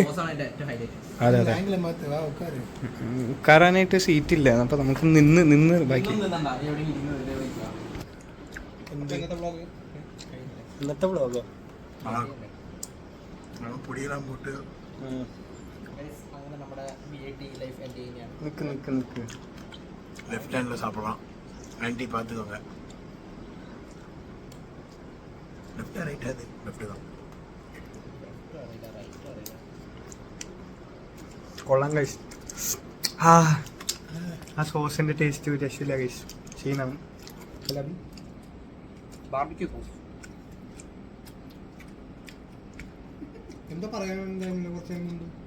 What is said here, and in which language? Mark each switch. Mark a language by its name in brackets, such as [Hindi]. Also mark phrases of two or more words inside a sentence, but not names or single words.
[Malayalam] അതെ ഉക്കാറാനായിട്ട് സീറ്റ് ഇല്ല, അപ്പൊ നമുക്ക് നിന്ന് ബാക്കി. ഇന്നത്തെ വ്ളോഗോ? നിക്ക് [English] left handil [Tamil] சாப்பிடலாம். ஆன்ட்டி பார்த்துக்கோங்க. லெஃப்டா ரைட்டா? அது லெஃப்ட் தான். [Malayalam] കൊള്ളാം ഗൈസ്. ആ സോസിന്റെ ടേസ്റ്റ് രക്ഷയില്ല ഗൈസ്. ചെയ്യണം എന്താ പറയാനുണ്ടായിരുന്നു കുറച്ച് മുമ്പ്?